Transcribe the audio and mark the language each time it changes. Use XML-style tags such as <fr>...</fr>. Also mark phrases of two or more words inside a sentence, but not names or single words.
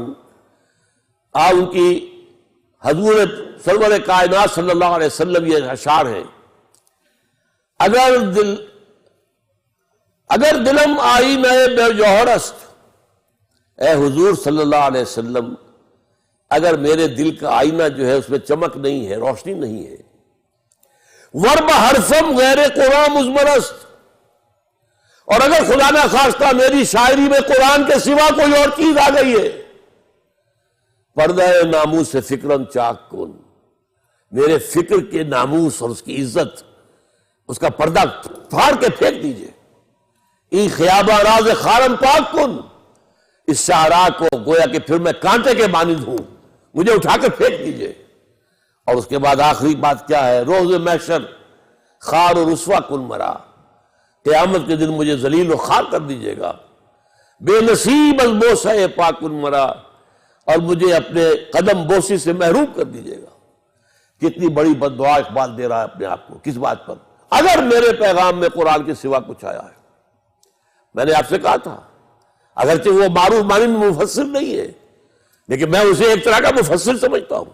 <ur>ان کی حضور سرور کائنات صلی اللہ علیہ وسلم یہ اشعار ہیں:</ur> <fa>اگر دلم آئینہ بے جوہر است.</fa> <ur>اے حضور صلی اللہ علیہ وسلم، اگر میرے دل کا آئینہ جو ہے اس میں چمک نہیں ہے، روشنی نہیں ہے.</ur> <fa>ورب حرفم غیر قرآن مضمر است.</fa> <ur>اور اگر خدا نہ خواستہ میری شاعری میں قرآن کے سوا کوئی اور چیز آ گئی ہے،</ur> <fa>پردہ ناموس سے فکرن چاک کن.</fa> <ur>میرے فکر کے ناموس اور اس کی عزت، اس کا پردہ پھاڑ کے پھینک دیجئے.</ur> <fa>ای خیابہ راز خارم پاک کن.</fa> <ur>اس شاہراہ کو گویا کہ پھر میں کانٹے کے مانند ہوں، مجھے اٹھا کے پھینک دیجئے. اور اس کے بعد آخری بات کیا ہے؟</ur> <fa>روز محشر خار و رسوا کن مرا.</fa> <ur>قیامت کے دن مجھے ذلیل و خوار کر دیجئے گا.</ur> <fa>بے نصیب از بوسہ پاک کن مرا.</fa> <ur>اور مجھے اپنے قدم بوسی سے محروم کر دیجئے گا. کتنی بڑی بد دعا اقبال دے رہا ہے اپنے آپ کو. کس بات پر؟ اگر میرے پیغام میں قرآن کے سوا کچھ آیا ہے. میں نے آپ سے کہا تھا اگرچہ وہ معروف معنی میں مفسر نہیں ہے، لیکن میں اسے ایک طرح کا مفسر سمجھتا ہوں.</ur>